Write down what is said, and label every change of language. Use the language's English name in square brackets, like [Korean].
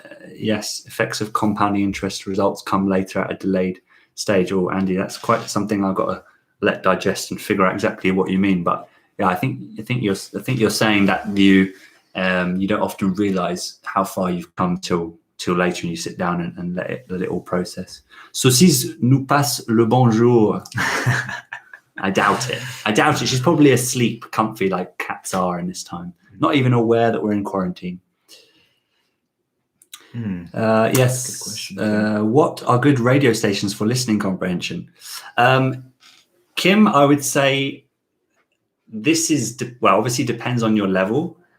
[English] Yes, effects of compounding interest results come later at a delayed stage. Oh, Andy, that's quite something I've got to let digest and figure out exactly what you mean. But yeah, I think you're saying that you don't often realize how far you've come till later, and you sit down and let it all process. [French] Saucisse nous passe le bonjour. [English] I doubt it. She's probably asleep, comfy like cats are in this time. Not even aware that we're in quarantine. Yes. Good question. What are good radio stations for listening comprehension? Kim, I would say this is, obviously depends on your level.